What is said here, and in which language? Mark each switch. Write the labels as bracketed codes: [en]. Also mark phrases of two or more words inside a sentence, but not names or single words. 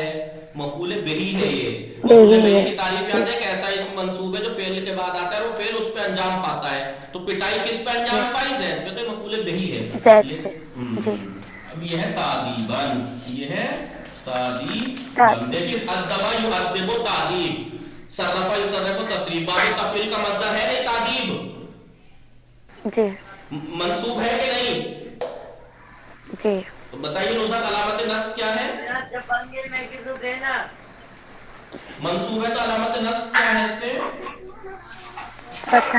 [hi] मफूल बेही है ये। मफूल बेही की तारीफ याद है? एक ऐसा इसम मंसूब है जो फेल के बाद आता है और फेल उस पे अंजाम पाता है। तो पिटाई किस पे अंजाम पाई? ज़ैद पे। तो मफूल बेही है। अब ये है तादीबन, ये है तादीबन। [ar] देखिए أدّبَ يُؤدِّبُ تأديب، صرّفَ يُصرِّفُ تصريف, [hi] बाब तफील का मस्दर है नहीं तादीब? मंसूब है कि नहीं जी? तो बताइए नुज़ात, अलामत नस्ब क्या है? मंसूब है तो अलामत नस्ब क्या है इस पे? फतहा।